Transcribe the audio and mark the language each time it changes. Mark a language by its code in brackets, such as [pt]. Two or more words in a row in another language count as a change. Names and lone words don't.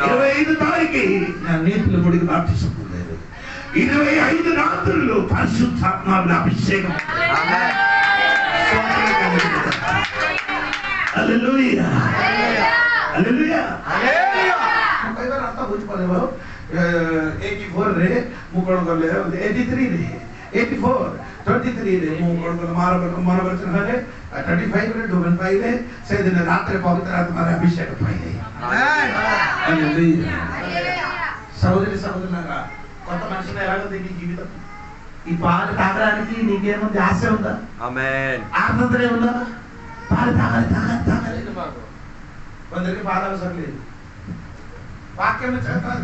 [te] 25 తారీఖు నా నీతుల గుడికి బాప్టిజం పొందాను. 25 రాత్రులు పరిశుద్ధాత్మ అభిషేకం. హల్లెలూయా హల్లెలూయా హల్లెలూయా. అంతా కూర్చుకోలేవు. [or] 84 रे ମୁଁ କଣ କଲେ 83 ରେ 84 23 ରେ ମୁଁ କଣ କଲେ ମନ ବଚନ ହେଲେ 35 ରେ ଡୁବନ ପାଇଲେ ସେଦିନ ରାତ୍ରି ପବିତ୍ର ଆତ୍ମାର ଅଭିଷେକ ପାଇଲେ. [te] హల్లెలూయా. సహోదరి సహోదరులారా, కొత్త మనిషిని ఎలాగో నీ జీవితం ఈ పాలు తాగడానికి నీకేముంది? ఆశ ఉందా? ఆమేన్. ఆనందమే ఉందా? పాలు తాగాలి తాగాలి తాగాలి. కొందరికి పాలు అవసరం లేదు. వాక్యం చదవాలి.